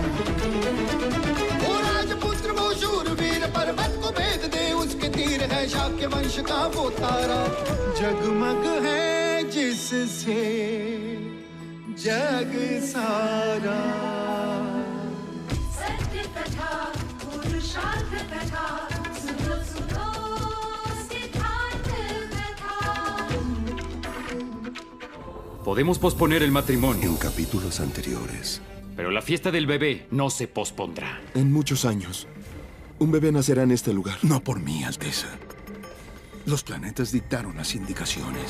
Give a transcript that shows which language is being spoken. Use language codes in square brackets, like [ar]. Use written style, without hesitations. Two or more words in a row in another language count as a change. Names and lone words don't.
[hi] वो राजपुत्र वो शूरवीर, पर्वत को भेद दे उसके तीर, है शाक्य वंश का वो तारा, जगमग है जिससे जग सारा। सत्य कथा, पुरुषार्थ कथा, सुनो सुनो सिद्धार्थ कथा। [es] Podemos posponer el matrimonio, En capítulos anteriores. pero la fiesta del bebé no se pospondrá. En muchos años, un bebé nacerá en este lugar. No por mí, Alteza. Los planetas dictaron las indicaciones.